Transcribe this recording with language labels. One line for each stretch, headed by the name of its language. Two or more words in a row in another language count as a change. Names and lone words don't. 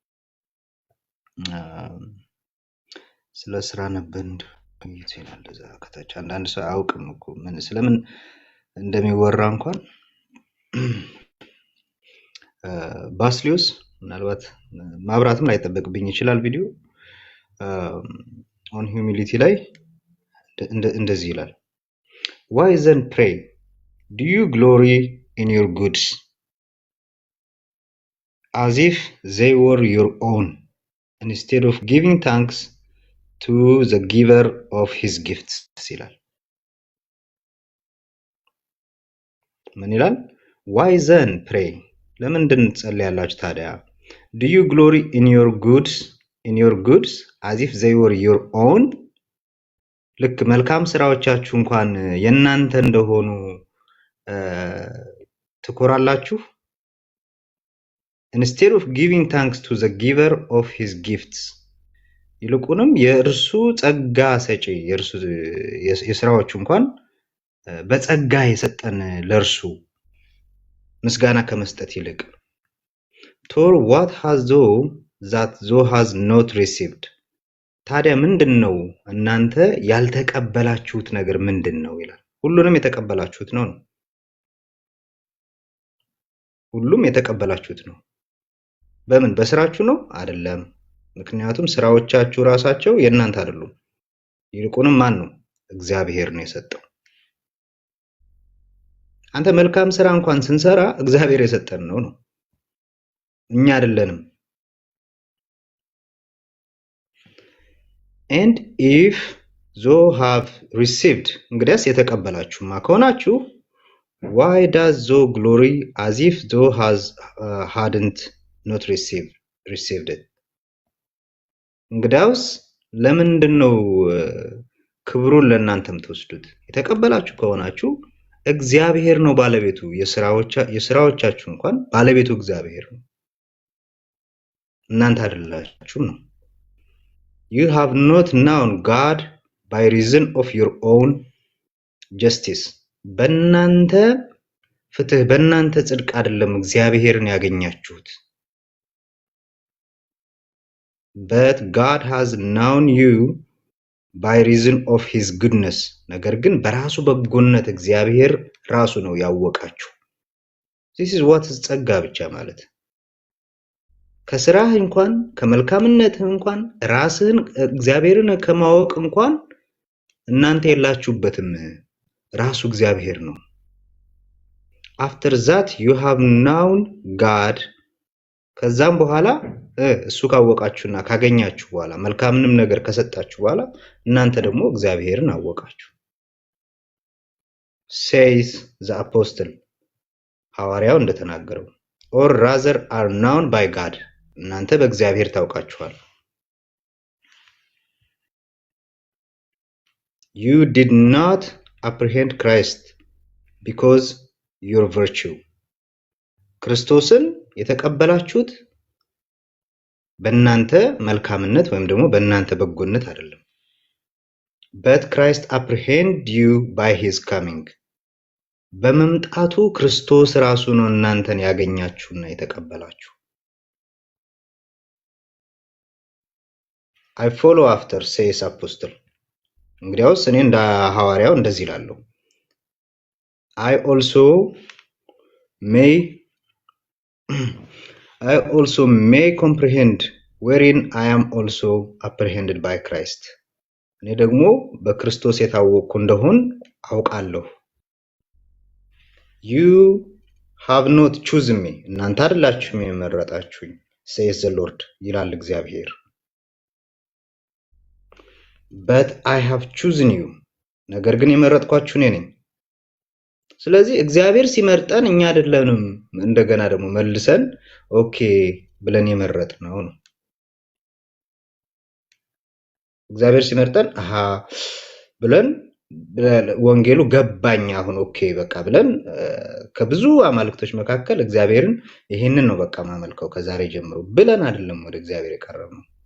Amharic: ስለ ስራ ነበር ይላል እዛ ከታች። አንዳንድ ሰው አያውቅም እኮ ምን ስለምን እንደሚወራ እንኳን። ባስሊዮስ ምናልባት ማብራትም ላይጠበቅብኝ ይችላል ቪዲዮ ኦን ሂዩሚሊቲ ላይ እንደዚህ ይላል።
English: Why then pray? Do you glory in your goods as if they were your own, instead of giving thanks to the giver of his gifts?
Amharic: ይላል። ምን ይላል?
English: Why then pray?
Amharic: ለምንድን ትጸልያላችሁ ታዲያ?
English: Do you glory in your goods as if they were your own?
Amharic: ልክ መልካም ስራዎቻችሁ እንኳን የናንተ እንደሆኑ ትኮራላችሁ።
English: Instead of giving thanks to the giver of his gifts,
Amharic: ይልቁንም የእርሱ ጸጋ ሰጪ የእርሱ የስራዎቹ እንኳን በጸጋ የሰጠን ለእርሱ ምስጋና ከመስጠት ይልቅ
English: for what has thou has not received?
Amharic: ታዲያ ምንድነው እናንተ ያልተቀበላችሁት ነገር ምንድነው ይላል። ሁሉንም የተቀበላችሁት ነው። ሁሉም የተቀበላችሁት ነው። በምን በስራችሁ ነው አይደለም። ምክንያቱም ስራዎቻችሁ ራሳቸው የእናንተ አይደሉም። ይልቁንም ማን ነው? እግዚአብሔር ነው የሰጠው። አንተ መልካም ስራ እንኳን ስንሰራ እግዚአብሔር የሰጠን ነው። እኛ አይደለንም።
English: And if thou have received,
Amharic: እንግዲያስ የተቀበላችሁማ ከሆናችሁ
English: why does thou glory as if thou hadn't not received it?
Amharic: እንግዲያውስ ለምንድነው ክብሩን ለእናንተ የምትወስዱት? የተቀበላችሁ ከሆናችሁ እግዚአብሔር ነው ባለቤቱ። የስራዎቻችሁ እንኳን ባለቤቱ እግዚአብሔር ነው፣ እናንተ አይደላችሁም ነው።
English: You have not known God by reason of your own justice.
Amharic: በእናንተ ፍትህ በእናንተ ጽድቅ አይደለም እግዚአብሔርን ያገኛችሁት።
English: But God has known you by reason of his goodness
Amharic: ነገር ግን በራሱ በጎነት እግዚአብሔር ራሱ ነው ያወቃችሁ።
English: this is what is
Amharic: ጸጋ ብቻ ማለት ከስራህ እንኳን ከመልካምነትህ እንኳን ራስህን እግዚአብሔርን ከማወቅ እንኳን እናንተ የላችሁበትም ራሱ እግዚአብሔር ነው።
English: after that you have known God
Amharic: ከዛም በኋላ እሱ ካወቃችሁና ካገኛችሁ በኋላ መልካምንም ነገር ከሰጣችሁ በኋላ እናንተ ደግሞ እግዚአብሔርን አወቃችሁ።
English: says the apostle
Amharic: ሐዋርያው እንደተናገረው
English: or rather are known by God
Amharic: እናንተ በእግዚአብሔር ታውቃችኋል።
English: you did not apprehend Christ because your virtue
Amharic: ክርስቶስን የተቀበላችሁት በእናንተ መልካምነት ወይም ደግሞ በእናንተ በጎነት አይደለም።
English: but Christ apprehend you by his coming
Amharic: በመምጣቱ ክርስቶስ ራሱ ነው እናንተን ያገኛችሁና የተቀበላችሁ።
English: I follow after says apostle
Amharic: እንግዲያውስ እኔ እንደ ሐዋርያው እንደዚህ ይላለው
English: I also may comprehend wherein I am also apprehended by Christ
Amharic: እኔ ደግሞ በክርስቶስ የታወቅኩ እንደሆን አውቃለሁ።
English: you have not chosen me
Amharic: እናንተ አይደላችሁም የመረጣችሁኝ
English: says the Lord
Amharic: ይላል እግዚአብሔር
English: but I have chosen you
Amharic: ነገር ግን የመረጥኳችሁ እኔ ነኝ። ስለዚህ እግዚአብሔር ሲመርጠን እኛ አይደለንም እንደገና ደግሞ መልሰን ኦኬ ብለን የመረጥነው ነው። እግዚአብሔር ሲመርጠን ብለን ወንጌሉ ገባኝ አሁን ኦኬ በቃ ብለን ከብዙ አማልክቶች መካከል እግዚአብሔርን ይሄንን ነው በቃ ማመልከው ከዛሬ ጀምሮ ብለን አይደለም ወደ እግዚአብሔር የቀረብነው።